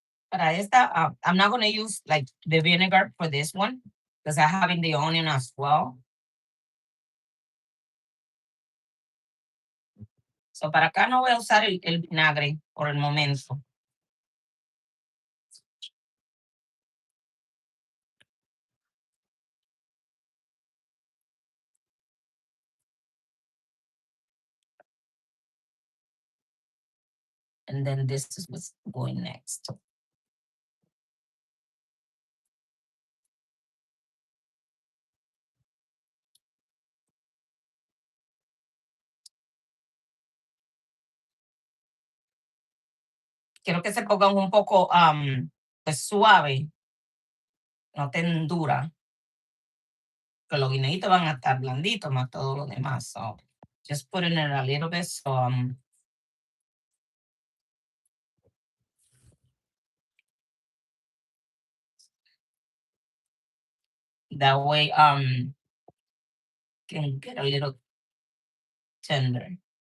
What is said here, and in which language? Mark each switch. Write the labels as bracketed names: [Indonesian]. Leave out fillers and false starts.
[Spanish] Para esta, [English] I'm not going to use like the vinegar for this one because I have in the onion as well. [Spanish] So para acá no voy a usar el vinagre por el momento. [English] And then this is what's going next. [Spanish] Quiero que se pongan un poco pues, suave, no tan dura, que los guineitos van a estar blanditos más todo lo demás. [English] So just put it in a little bit so that way can get a little tender.